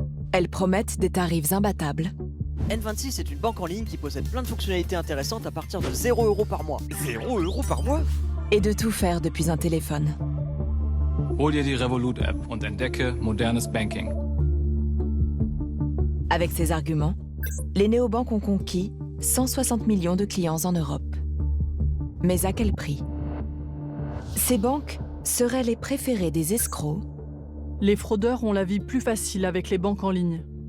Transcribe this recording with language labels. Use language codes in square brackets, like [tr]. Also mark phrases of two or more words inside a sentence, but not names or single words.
[fr] Elles promettent des tarifs imbattables N26 est une banque en ligne qui possède plein de fonctionnalités intéressantes à partir de 0 € par mois. 0 € par mois? et de tout faire depuis un téléphone. [de] Hol dir die Revolut-App und entdecke modernes Banking. [fr] Avec ces arguments, les néobanques ont conquis 160 millions de clients en Europe. Mais à quel prix? Ces banques seraient les préférées des escrocs. Les fraudeurs ont la vie plus facile avec les banques en ligne.